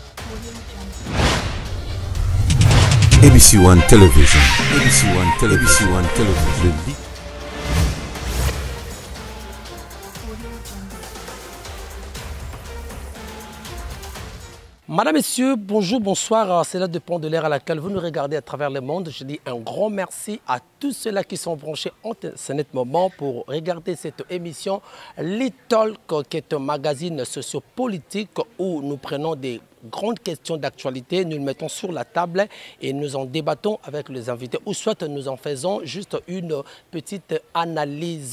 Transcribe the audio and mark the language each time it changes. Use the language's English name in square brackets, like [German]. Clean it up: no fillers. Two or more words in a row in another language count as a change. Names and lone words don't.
[French] ABC One Television. ABC One Television. ABC One Television. Madame, Messieurs, bonjour, bonsoir. C'est l'heure de Pont de l'air à laquelle vous nous regardez à travers le monde. Je dis un grand merci à tous ceux-là qui sont branchés en ce net moment pour regarder cette émission Little, qui est un magazine sociopolitique où nous prenons des grandes questions d'actualité, nous le mettons sur la table et nous en débattons avec les invités ou soit nous en faisons juste une petite analyse.